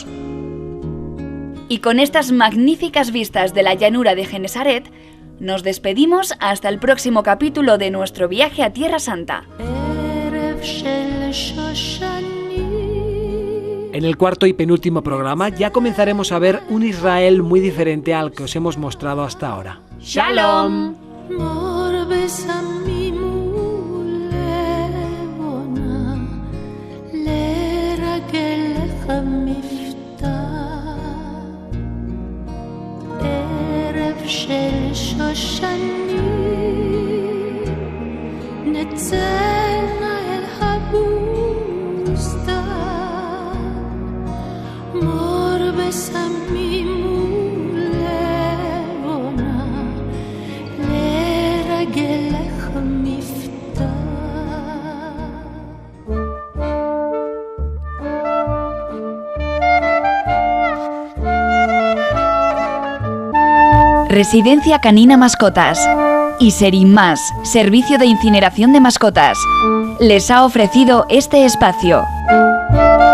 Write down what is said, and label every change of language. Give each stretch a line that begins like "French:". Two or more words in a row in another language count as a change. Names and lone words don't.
Spanish: Y con estas magníficas vistas de la llanura de Genesaret, nos despedimos hasta el próximo capítulo de nuestro viaje a Tierra Santa. En el cuarto y penúltimo programa ya comenzaremos a ver un Israel muy diferente al que os hemos mostrado hasta ahora. ¡Shalom!
Hebrew: של שושנים נצא אל הבוסתן מור בסמים ולבונה לרגלך מפתן.
Spanish: Residencia Canina Mascotas y Serimás, servicio de incineración de mascotas, les ha ofrecido este espacio.